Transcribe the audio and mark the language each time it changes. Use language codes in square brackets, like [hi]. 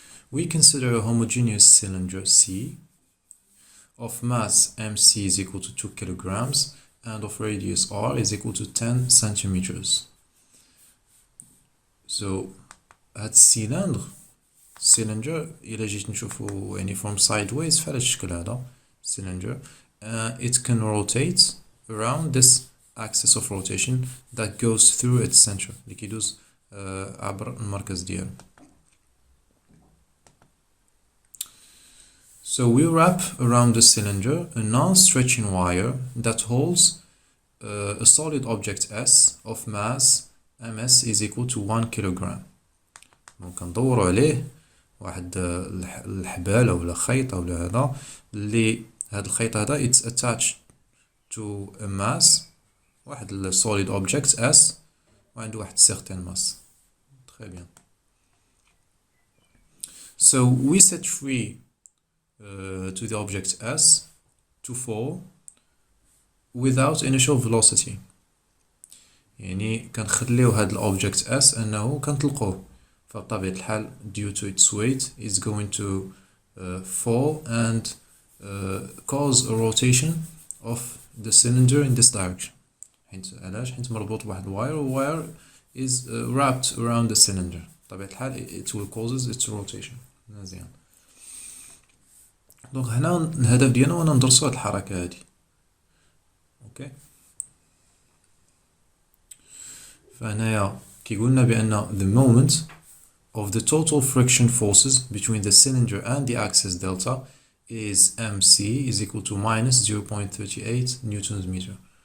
[en] We consider a homogeneous cylinder C of mass mc is equal to 2 kilograms and of radius r is equal to 10 centimeters. [ar] So هاد cylinder إلا جيت نشوفو يعني [en] from sideways [ar] فهاد الشكل هذا cylinder. [en] It can rotate around this axis of rotation that goes through its center، [ar] اللي كيدوز عبر المركز ديالو. [en] So we wrap around the cylinder a non-stretching wire that holds a solid object S of mass ms is equal to 1 kilogram. [ar] دونك ندورو عليه واحد الحبال ولا خيط ولا هذا، اللي هاد الخيط هذا [en] it's attached to a mass، [ar] واحد solid object S وعنده واحد [en] certain mass. [fr] Très bien. [en] So we set free to the object S to fall without initial velocity، [ar] يعني كنخليو هاد الأوبجكت S أنه كنطلقوه، فبطبيعة الحال [en] due to its weight is going to fall and cause a rotation of the cylinder in this direction. [ar] علاش؟ حيت مربوط بواحد الواير، والواير [en] is wrapped around the cylinder. [ar] بطبيعة الحال [en] it will causes its rotation. [ar] مزيان. دونك هنا الهدف ديالنا هو ندرسو هاد الحركة هادي. اوكي، فهنايا كيقولنا بأن [en] the moment of the total friction forces between the cylinder and the axis delta is mc is equal to minus 0.38 newtons meter.